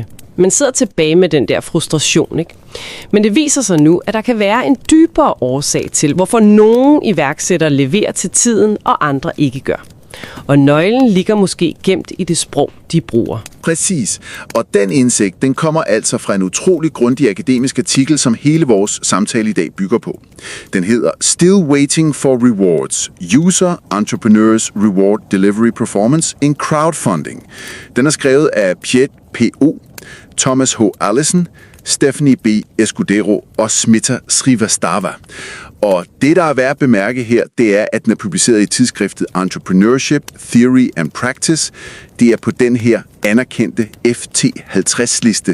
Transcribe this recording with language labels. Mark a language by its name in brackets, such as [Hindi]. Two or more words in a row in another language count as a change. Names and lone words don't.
[Danish] Man sidder tilbage med den der frustration, ikke? Men det viser sig nu, at der kan være en dybere årsag til, hvorfor nogle iværksættere leverer til tiden, og andre ikke gør. Og nøglen ligger måske gemt i det sprog, de bruger. Præcis. Og den indsigt, den kommer altså fra en utrolig grundig akademisk artikel, som hele vores samtale i dag bygger på. Den hedder Still Waiting for Rewards. User Entrepreneurs Reward Delivery Performance in Crowdfunding. Den er skrevet af Pyayt P, Thomas H. Allison, Stephanie B. Escudero og Smita Srivastava. Og det, der er værd at bemærke her, det er, at den er publiceret i tidsskriftet Entrepreneurship Theory and Practice. Det er på den her anerkendte FT50-liste.